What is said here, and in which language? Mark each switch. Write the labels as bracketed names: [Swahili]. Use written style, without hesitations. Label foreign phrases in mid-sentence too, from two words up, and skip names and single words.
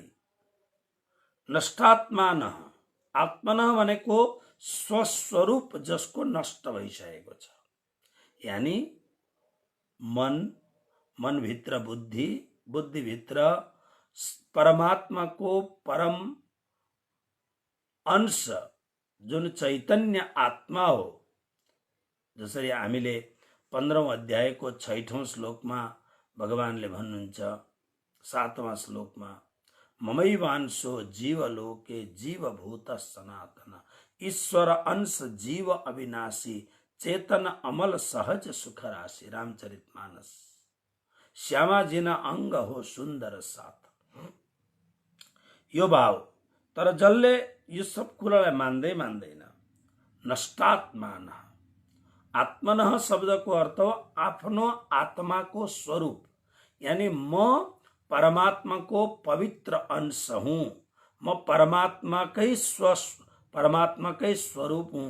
[Nepali] नष्टात्मान आत्मन भनेको स्वस्वरूप जसको नष्ट भइसकेको छ, यानी मनभित्र बुद्धि, बुद्धिभित्र परमात्माको परम अंश जुन चैतन्य आत्मा हो। जसरी हामीले 15औं अध्यायको 6औं श्लोकमा भगवानले भन्नुहुन्छ, 7वां श्लोकमा [Sanskrit] ममैवांशो जीवलोके जीवभूत सनातन, [Awadhi] ईश्वर अंश जीव अविनाशी चेतन अमल सहज सुख राशि। [Gujarati] रामचरितमानस। श्यामाजीना अंग हो सुन्दर साथ। [Nepali] यो भाव, तर जसले यो सब कुरालाई मान्दैन नष्टात्मान। आत्मनः शब्दको अर्थ हो आफ्नो आत्माको स्वरूप, यानी म परमात्माको पवित्र अंश हुँ, म परमात्माकै स्वरूप हुँ।